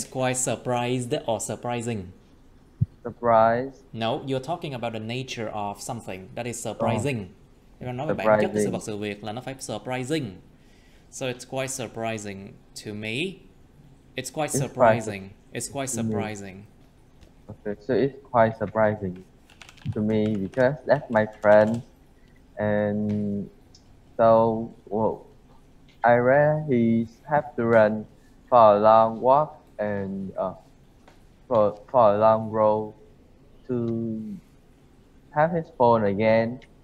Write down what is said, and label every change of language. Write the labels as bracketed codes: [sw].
[en] It's quite surprised or surprising? Surprised. No, you're talking about the nature of something that is surprising. [vi] Em nói về bản chất của sự vật sự việc là nó phải surprising. [en] So it's quite surprising to me. It's quite surprising. It's quite surprising. Okay, so it's quite surprising to me because that's my friend, and so I read he have to run for a long walk and for a long road to have his phone again.